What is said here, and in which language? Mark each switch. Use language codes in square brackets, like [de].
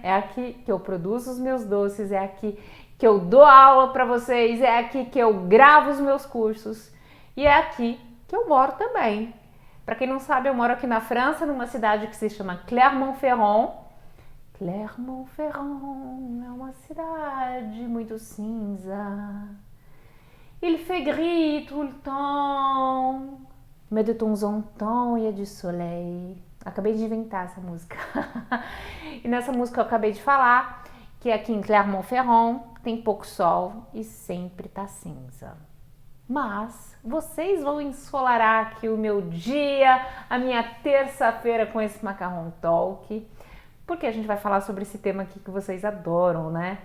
[pt] É aqui que eu produzo os meus doces, é aqui que eu dou aula para vocês, é aqui que eu gravo os meus cursos e é aqui que eu moro também. Para quem não sabe, eu moro aqui na França, numa cidade que se chama Clermont-Ferrand. Clermont-Ferrand é uma cidade muito cinza. [fr] Il fait gris tout le temps, mais de temps en temps il y a du soleil. [pt] Acabei de inventar essa música. E nessa música eu acabei de falar que aqui em Clermont-Ferrand tem pouco sol e sempre tá cinza. Mas vocês vão ensolarar aqui o meu dia, a minha terça-feira com esse Macarrão Talk, porque a gente vai falar sobre esse tema aqui que vocês adoram, né?